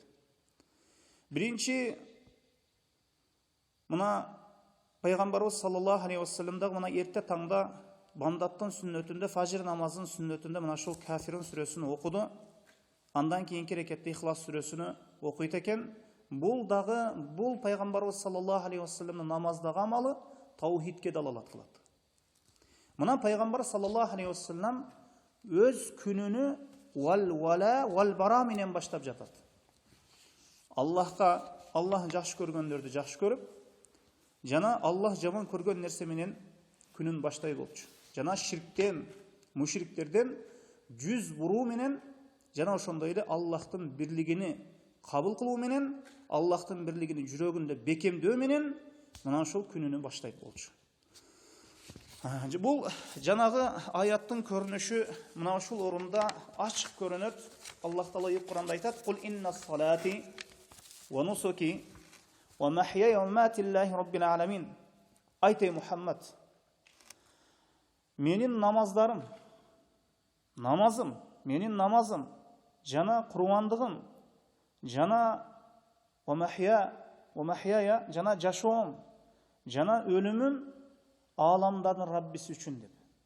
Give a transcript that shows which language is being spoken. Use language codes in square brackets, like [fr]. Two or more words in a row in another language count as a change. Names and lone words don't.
[ky] Биринчи мына пайгамбарыбыз [ar] صلى الله عليه وسلم [ky] мына эрте таңда бамдаттын сүннөтүндө, фажир намазынын сүннөтүндө мына ушул Кафирун сүрөсүн окуду. Андан кийинки рекетте Ихлас сүрөсүн окуйт экен. Бул дагы бул пайгамбарыбыз [ar] صلى الله عليه وسلم [ky] намаздагы амалы таухидке далалат кылат. Мына пайгамбар [ar] صلى الله عليه وسلم [ky] өз күнүнү [ar] الولاء والبراء [ky] менен баштап жатат. Аллахка, Аллах жакшы көргөндөрдү жакшы көрүп, жана Аллах жаман көргөн нерсе менен күнүн баштай болчу. Жана ширктен, мушриктерден жүз буруу менен, жана ошондой эле Аллахтын бирлигини кабыл кылуу менен, Аллахтын бирлигини жүрөгүндө бекемдөө менен мына ошол күнүнү баштайт болчу. Бул жанагы аяттын көрүнүшү мына ушул орунда ачык көрүнөт. Аллах Таала Кур'анда айтат: [ar] "قل إن صلاتي ونسكي ومحياي ومماتي لله رب العالمين." [ky] Айт Мухаммад, менин намаздарым, менин намазым, жана курбандыгым, жана [ar] ومحياي, [ky] жана жашоом, жана өлүмүм аламдардын Раббиси үчүн деп.